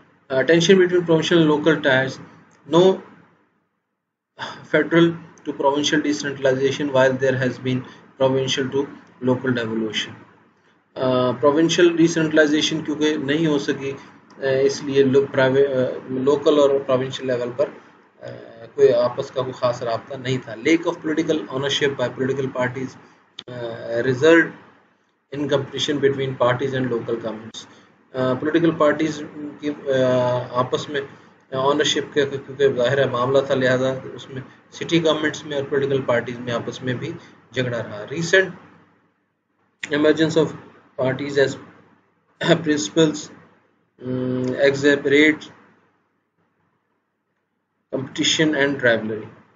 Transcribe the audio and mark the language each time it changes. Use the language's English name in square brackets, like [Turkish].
[English] Tension between provincial and local tiers, no federal to provincial decentralization while there has been provincial to local devolution. [Urdu] provincial decentralization کیونکہ نہیں ہو سکی اس لیے local اور provincial level پر کوئی آپس کا کوئی خاص رابطہ نہیں تھا. [English] lack of political ownership by political parties result in competition between parties and local governments. [Urdu] political parties کی آپس میں اونرشپ کا کیونکہ ظاہر ہے معاملہ تھا، لہذا اس میں سٹی گورنمنٹس میں اور پولیٹیکل پارٹیز میں آپس میں بھی جھگڑا رہا. [English] Recent emergence of parties as principals exacerbate competition and rivalry.